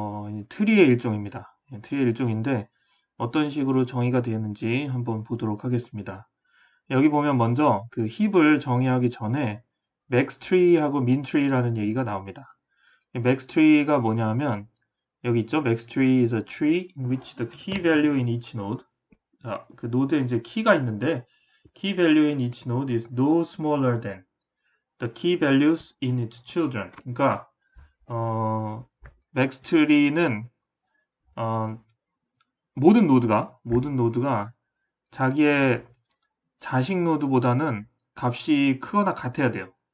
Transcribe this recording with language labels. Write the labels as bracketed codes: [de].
[ko] 이 트리의 일종입니다. 트리의 일종인데 어떤 식으로 정의가 되었는지 한번 보도록 하겠습니다. 여기 보면 먼저 그 힙을 정의하기 전에 맥스트리하고 민트리라는 얘기가 나옵니다. 맥스트리가 뭐냐 하면 여기 있죠. [en] 맥스트리 is a tree in which the key value in each node. [ko] 자, 그 노드에 이제 키가 있는데 [en] key value in each node is no smaller than the key values in its children. [ko] 그러니까 맥스트리는 어, 모든 노드가 자기의 자식 노드보다는 값이 크거나 같아야 돼요.